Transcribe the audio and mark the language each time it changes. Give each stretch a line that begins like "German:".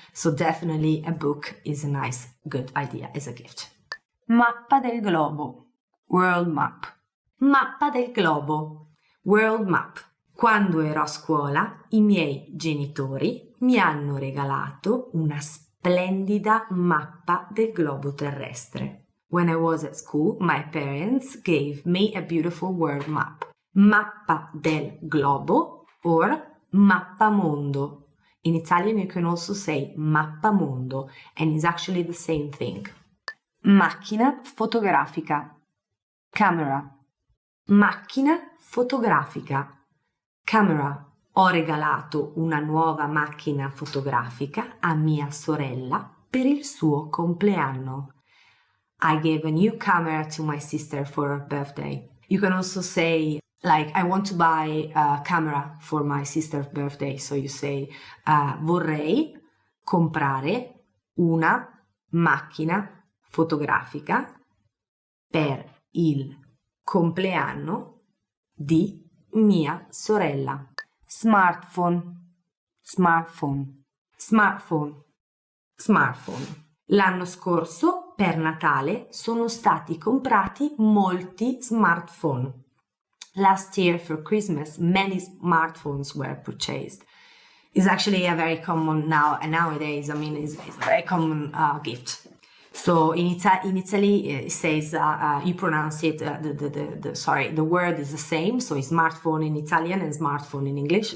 English: So definitely a book is a nice, good idea as a gift.
Italian: Mappa del globo,
English: world map.
Italian: Mappa del globo, world map. Quando ero a scuola, i miei genitori mi hanno regalato una splendida mappa del globo terrestre.
English: When I was at school, my parents gave me a beautiful world map.
Italian: Mappa del globo or mappamondo.
English: In Italian you can also say mappamondo, and it's actually the same thing.
Italian: Macchina fotografica.
English: Camera.
Italian: Macchina fotografica.
English: Camera.
Italian: Ho regalato una nuova macchina fotografica a mia sorella per il suo compleanno.
English: I gave a new camera to my sister for her birthday. You can also say, like, I want to buy a camera for my sister's birthday. So you say,
Italian: vorrei comprare una macchina fotografica per il compleanno di mia sorella.
English: Smartphone, smartphone, smartphone, smartphone.
Italian: L'anno scorso, per Natale, sono stati comprati molti smartphone.
English: Last year for Christmas, many smartphones were purchased. It's actually a very common nowadays. I mean, it's a very common gift. So in Italy, it says you pronounce it. The word is the same. So it's smartphone in Italian and smartphone in English.